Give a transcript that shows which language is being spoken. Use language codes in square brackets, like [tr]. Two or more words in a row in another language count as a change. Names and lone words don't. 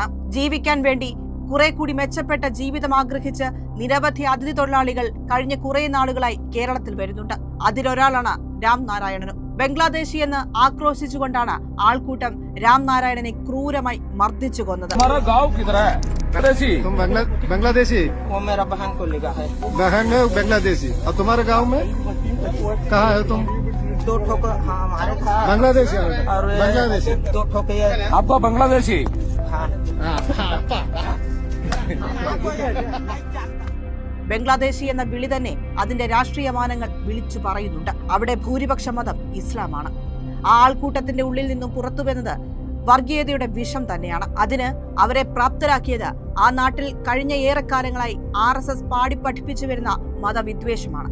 [ml] ജീവിക്കാൻ വേണ്ടി കുറെ കൂടി മെച്ചപ്പെട്ട ജീവിതം ആഗ്രഹിച്ച് നിരവധി അതിഥി തൊഴിലാളികൾ കഴിഞ്ഞ കുറെ നാളുകളായി കേരളത്തിൽ വരുന്നുണ്ട്. അതിലൊരാളാണ് രാംനാരായണനും. ബംഗ്ലാദേശി എന്ന് ആക്രോശിച്ചുകൊണ്ടാണ് ആൾക്കൂട്ടം രാംനാരായണനെ ക്രൂരമായി മർദ്ദിച്ചു കൊന്നത്. [hi] बांग्लादेशी वो मेरा बहन को लिखा है। बहन है बांग्लादेशी। और तुम्हारे गांव में कहाँ है तुम? दो ठोकर हाँ हमारे था बांग्लादेशी। और बांग्लादेशी दो ठोके आपका बांग्लादेशी हाँ [ml] ബംഗ്ലാദേശി എന്ന വിളി തന്നെ അതിന്റെ രാഷ്ട്രീയ മാനങ്ങൾ വിളിച്ചു പറയുന്നുണ്ട്. അവിടെ ഭൂരിപക്ഷ മതം ഇസ്ലാമാണ്. ആ ആൾക്കൂട്ടത്തിന്റെ ഉള്ളിൽ നിന്നും പുറത്തുവരുന്നത് വർഗീയതയുടെ വിഷം തന്നെയാണ്. അതിന് അവരെ പ്രാപ്തരാക്കിയത് ആ നാട്ടിൽ കഴിഞ്ഞ ഏറെക്കാലങ്ങളായി RSS പാടി പഠിപ്പിച്ചു വരുന്ന മതവിദ്വേഷമാണ്.